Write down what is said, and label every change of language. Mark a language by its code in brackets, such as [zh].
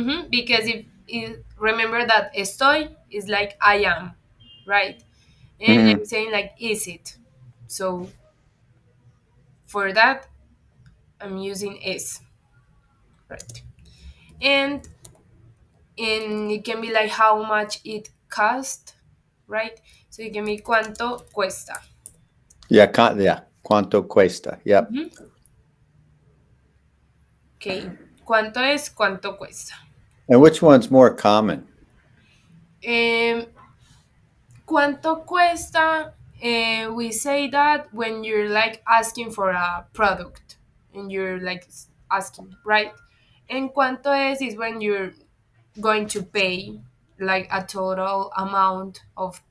[en] because if remember that estoy is like I am, right? And I'm Hmm. saying like is it. So for that, I'm using es, right? And and it can be like how much it cost, right? So it can be [es] cuánto cuesta. [en] Yeah, yeah. [es] Quanto cuesta. [en] Yep. Mhm. [es] Okay, cuánto es, cuánto cuesta. [en] And which one's more common? [es] Um, ¿Cuánto cuesta? [en] We say that when you're like asking for a product and you're like asking, right? And [es] cuánto es [en] when you're going to pay like a total amount of